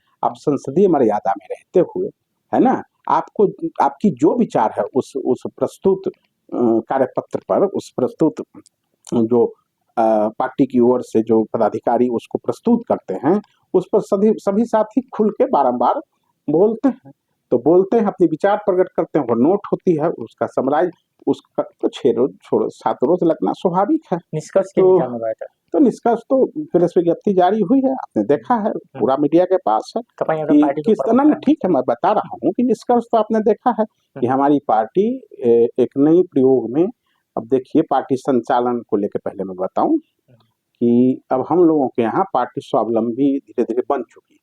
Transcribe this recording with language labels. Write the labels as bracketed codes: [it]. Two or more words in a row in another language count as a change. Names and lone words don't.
[hi] आप संसदीय मर्यादा में रहते हुए, है ना, आपको आपकी जो विचार है उस प्रस्तुत कार्यपत्र पर, उस प्रस्तुत जो पार्टी की ओर से जो पदाधिकारी उसको प्रस्तुत करते हैं, उस पर सभी साथी खुल के बारंबार बोलते हैं। तो बोलते हैं, अपनी विचार प्रकट करते हैं, वो नोट होती है, उसका समराइज, उसका तो 6 रोज छोड़ो 7 रोज लगना स्वाभाविक है। [ne] निष्कर्ष के निकाल्नु भयो त? [hi] तो निष्कर्ष तो प्रेस विज्ञप्ति जारी हुई है, आपने देखा है, पूरा मीडिया के पास है कि किस तरह। ठीक है, मैं बता रहा हूँ कि निष्कर्ष तो आपने देखा है कि हमारी पार्टी एक नई प्रयोग में, अब देखिए पार्टी संचालन को लेकर पहले मैं बताऊं कि अब हम लोगों के यहाँ पार्टी स्वावलंबी धीरे धीरे बन चुकी।